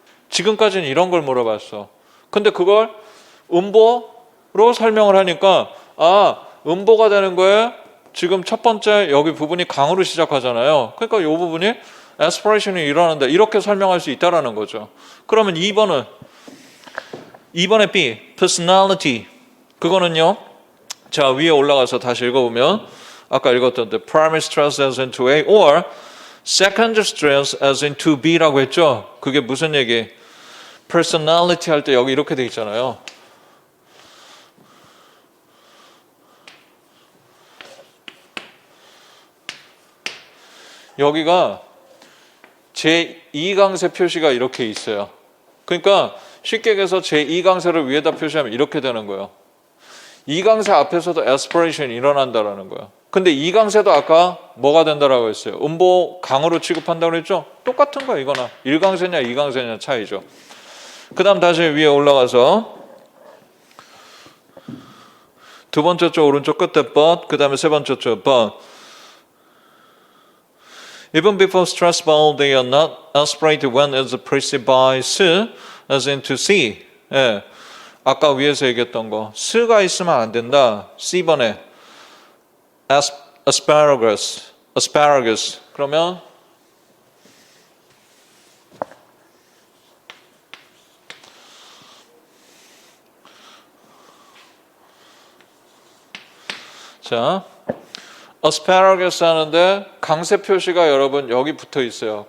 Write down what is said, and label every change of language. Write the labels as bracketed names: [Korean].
[Korean] 지금까지는 이런 걸 물어봤어. 근데 그걸 음보로 설명을 하니까 음보가 되는 거에 지금 첫 번째 여기 부분이 강으로 시작하잖아요. 그러니까 이 부분이 aspiration이 일어난다. 이렇게 설명할 수 있다라는 거죠. 그러면 2번에 B, personality. 그거는요. 자, 위에 올라가서 다시 읽어보면 아까 읽었던 [English] the primary stress as in 2A or secondary stress as in 2B라고 했죠. [Korean] 그게 무슨 얘기? personality 할 때 여기 이렇게 돼 있잖아요. 여기가 제2강세 표시가 이렇게 있어요. 그러니까 쉽게 얘기해서 제2강세를 위에다 표시하면 이렇게 되는 거예요. 2강세 앞에서도 aspiration이 일어난다라는 거예요. 근데 2강세도 아까 뭐가 된다라고 했어요? 음보 강으로 취급한다고 그랬죠? 똑같은 거예요, 이거나. 1강세냐 2강세냐 차이죠. 그 다음 다시 위에 올라가서 두 번째 쪽 오른쪽 끝에 [English] but [Korean] 그 다음에 세 번째 쪽 [English] but Even before stress vowel they are not aspirated when it's preceded by s as in to see. [Korean] 예. 아까 위에서 얘기했던 거 스가 있으면 안 된다. C번에 asparagus 그러면 자, asparagus 하는데 강세 표시가 여러분 여기 붙어 있어요.